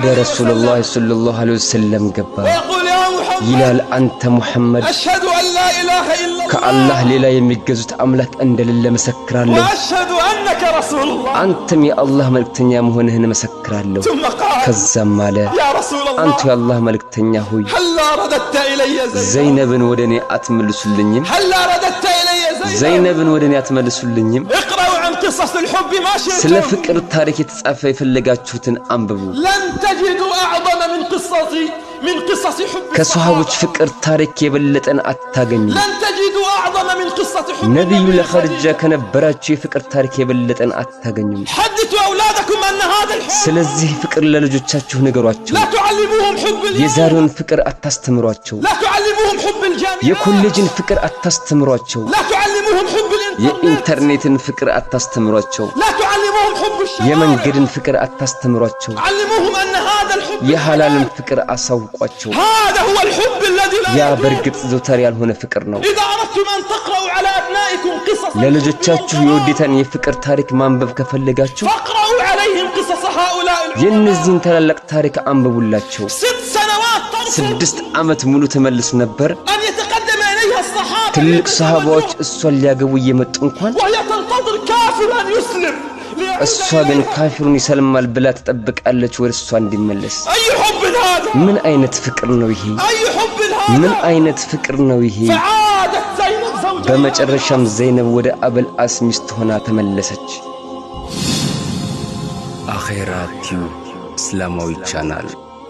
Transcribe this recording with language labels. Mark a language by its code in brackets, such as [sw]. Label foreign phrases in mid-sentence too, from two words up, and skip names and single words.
[ar] عليه ረሱላህ وسلم صلى الله عليه وسلم ገባ ويقول يا محمد [am] ይላል አንተ ሙሐመድ [ar] أشهد أن لا إله إلا الله [am] ከአላህ ሌላ የሚገዙት አምላክ እንደሌለ መሰክራለሁ [ar] وأشهد أنك رسول الله [am] አንተም የአላህ መልእክተኛ መሆንህን መሰክራለሁ [ar] ثم قال [am] ከዛም አለ [ar] يا رسول [am] አንተ [ar] الله [am] የአላህ መልእክተኛ ሆይ [ar] هلا رددت إلي زينب [am] ዘይነብን ወደኔ አትመልሱልኝም [ar] هلا رددت إلي زينب [am] ዘይነብን ወደኔ አትመልሱልኝም [ar] اقرأوا عن قصص الحب ما [am] ስለ [ar] شئتم [am] ፍቅር ታሪክ የተጻፈ የፈለጋችሁትን አንብቡ [ar] لن تجدوا أعظم من قصص حب [am] ከሷሃቦች [ar] الصحابة. [am] ፍቅር ታሪክ የበለጠን አታገኙ [ar] لن تجدوا أعظم من قصة حب [am] ነብዩ [ar] النبي [am] ለኸዲጃ [ar] خديجة. [am] ከነበራቸው የፍቅር ታሪክ የበለጠን አታገኙም [ar] حدثوا أولادكم أن هذا الحب [am] ስለዚህ ፍቅር ለልጆቻችሁ ንገሯቸው [ar] لا تعلموهم حب اليوم [am] የዛሬውን ፍቅር አታስተምሯቸው [ar] لا تعلموهم حب الجامعات [am] የኮሌጅን ፍቅር አታስተምሯቸው [ar] لا تعلموهم حب الإنترنت [am] የኢንተርኔትን ፍቅር አታስተምሯቸው [ar] لا تعلموهم حب الشوارع [am] የመንገድን ፍቅር አታስተምሯቸው [ar] علموهم أن هذا الحب [am] የሐላልን ፍቅር አሳውቋቸው [ar] هذا هو الحب الذي لا [am] ያ [ar] يضر. [am] በርግጥ ዘውታሪ ያልሆነ ፍቅር ነው [ar] إذا أردتم أن تقرأوا على أبنائكم قصص [am] ለልጆቻችሁ የወዴታን የፍቅር ታሪክ ማንበብ ከፈለጋችሁ [ar] فاقرأوا عليهم قصص هؤلاء العلماء [am] የእነዚህን ታላላቅ ታሪክ አንብቡላቸው [ar] 6 سنوات ترفض [am] 6 ዓመት ሙሉ ተመልስ ነበር [ar] أن يتقدم إليها الصحابة [am] ትልቅ ሰሃባዎች እሷን ሊያገቡ እየመጡ እንኳን [ar] وهي تنتظر كافرا يسلم ليعود [am] እሷ ግን [ar] إليها. [am] ካፊሩን ይሰልማል ብላ ትጠብቃለች ወደ እሷ እንዲመለስ [ar] أي حب هذا [am] ምን አይነት ፍቅር ነው ይሄ [ar] أي حب [am] ምን [ar] هذا [am] አይነት ፍቅር ነው ይሄ [ar] فعادت زينب زوجها [am] በመጨረሻም ዘይነብ ወደ አበልአስ ሚስት ሆና ተመለሰች አኺራ ቲዩብ እስላማዊ ቻናል